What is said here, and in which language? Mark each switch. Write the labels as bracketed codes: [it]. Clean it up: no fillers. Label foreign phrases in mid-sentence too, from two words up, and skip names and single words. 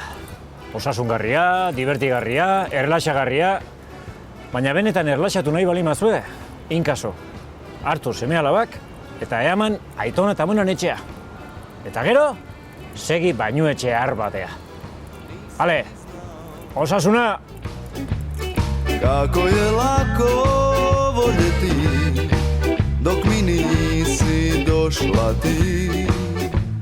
[eu] Osasungarria, divertigarria, erlaxagarria, baina benetan erlaxatu nahi bali mazue, inkaso. Hartu seme-alabak eta eaman aiton eta amonan etxea. Eta gero, segi bainu etxe har batea. Hale, osasuna! [hr] Kako je lako voljeti dok mi nisi došla ti.